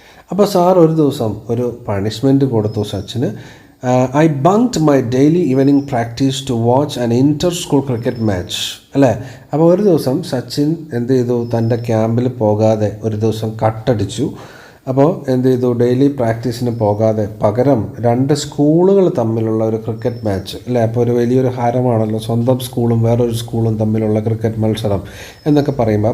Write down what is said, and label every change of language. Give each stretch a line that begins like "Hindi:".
Malayalam: അപ്പോൾ സാർ ഒരു ദിവസം ഒരു പണിഷ്മെൻറ്റ് കൊടുത്തു സച്ചിന്.
English: I bunked my daily evening practice to watch an inter-school cricket match.
Malayalam: അല്ലേ? അപ്പോൾ ഒരു ദിവസം സച്ചിൻ എന്ത് ചെയ്തു, തൻ്റെ ക്യാമ്പിൽ പോകാതെ ഒരു ദിവസം കട്ടടിച്ചു. അപ്പോൾ എന്ത് ചെയ്തു, ഡെയിലി പ്രാക്ടീസിന് പോകാതെ പകരം 2 സ്കൂളുകൾ തമ്മിലുള്ള ഒരു ക്രിക്കറ്റ് മാച്ച് അല്ലേ, അപ്പോൾ ഒരു വലിയൊരു ഹാരമാണല്ലോ സ്വന്തം സ്കൂളും വേറൊരു സ്കൂളും തമ്മിലുള്ള ക്രിക്കറ്റ് മത്സരം എന്നൊക്കെ പറയുമ്പോൾ.